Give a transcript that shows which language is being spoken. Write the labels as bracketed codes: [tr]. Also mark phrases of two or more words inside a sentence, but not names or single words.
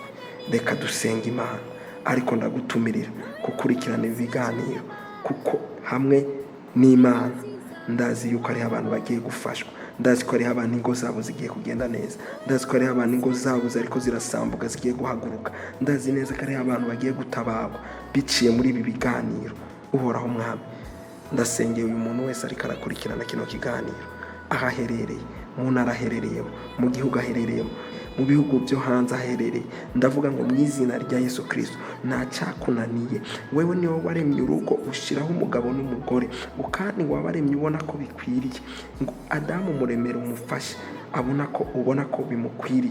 [rn] Reka dusenga Imana, ariko ndagutumirira gukurikirana ibiganiro, kuko hamwe n'Imana ndazi yuko ari abantu bagiye gufashwa, ndazi ko ari abantu ingo zabo zigiye kugenda neza, ndazi ko ari abantu ingo zabo zariko zirasambuka zigiye guhaguruka, ndazi neza ko ari abantu bagiye gutabagwa biciye muri ibi biganiro. Uhoraho Mwami, ndasengeye uyu muntu wese ariko arakurikirana kino kiganiro, ahaherereye, mu ntara aherereyemo, mu gihugu aherereyemo, mu bihugu byo hanze aherereye, ndavuga ngo mu izina rya Yesu Kristo nta cyakunaniye. Wewe niwe waremye urugo ushyiraho umugabo n'umugore, ngo kandi wabaremye ubona ko bikwiriye, ngo Adamu muremera umufashe ubona ko bimukwiriye.